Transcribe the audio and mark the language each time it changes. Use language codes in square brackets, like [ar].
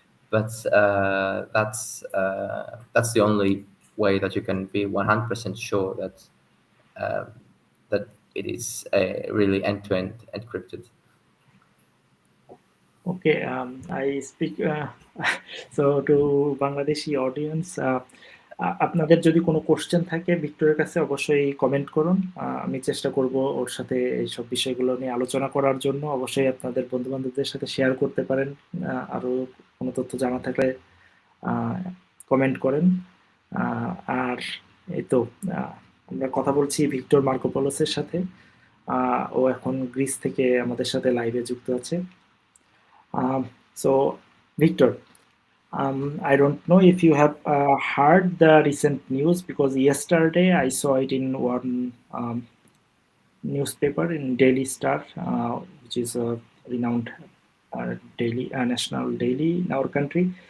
[en] But that's the only way that you can be 100% sure that uh, that it is really end-to-end encrypted. Okay, I speak so to Bangladeshi audience. [bn] আপনাদের যদি কোনো question থাকে ভিক্টরের কাছে অবশ্যই comment করুন। আমি চেষ্টা করব ওর সাথে এইসব বিষয়গুলো নিয়ে আলোচনা করার জন্য। অবশ্যই আপনাদের বন্ধু-বান্ধবদের সাথে শেয়ার করতে পারেন। আরো কোনো তথ্য জানা থাকলে কমেন্ট করেন। আ আর এই তো আ আমরা কথা বলছি ভিক্টর মার্কোপোলোসের সাথে। ও এখন গ্রিস থেকে আমাদের সাথে লাইভে যুক্ত আছে। [en] So, Victor, I don't know if you have heard the recent news, because yesterday I saw it in one newspaper in Daily Star, which is a renowned daily national daily in our country.